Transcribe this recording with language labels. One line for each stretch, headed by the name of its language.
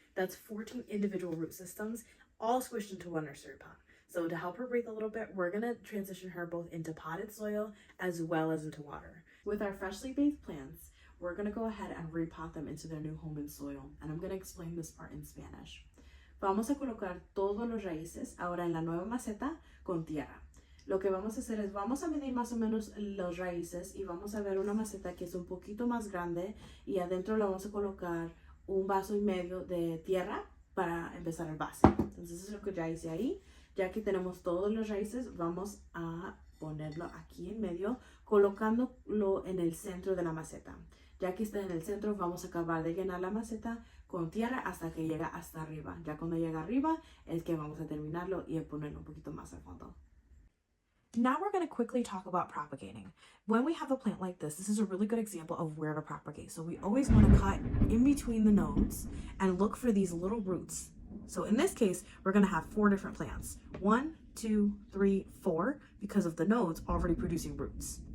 English: That's 14 individual root systems, all squished into one nursery pot. So to help her breathe a little bit, we're going to transition her both into potted soil as well as into water. With our freshly bathed plants, we're going to go ahead and repot them into their new home in soil. And I'm going to explain this part in Spanish.
Spanish: Vamos a colocar todos los raíces ahora en la nueva maceta con tierra. Lo que vamos a hacer es, vamos a medir más o menos los raíces y vamos a ver una maceta que es un poquito más grande y adentro le vamos a colocar un vaso y medio de tierra para empezar el base. Entonces eso es lo que ya hice ahí. Ya que tenemos todos los raíces, vamos a ponerlo aquí en medio, colocándolo en el centro de la maceta. Ya que está en el centro, vamos a acabar de llenar la maceta con tierra hasta que llega hasta arriba. Ya cuando llega arriba es que vamos a terminarlo y ponerlo un poquito más al fondo.
English: Now we're going to quickly talk about propagating. When we have a plant like this is a really good example of where to propagate. So we always want to cut in between the nodes and look for these little roots. So in this case, we're going to have 4 different plants. 1, 2, 3, 4, because of the nodes already producing roots.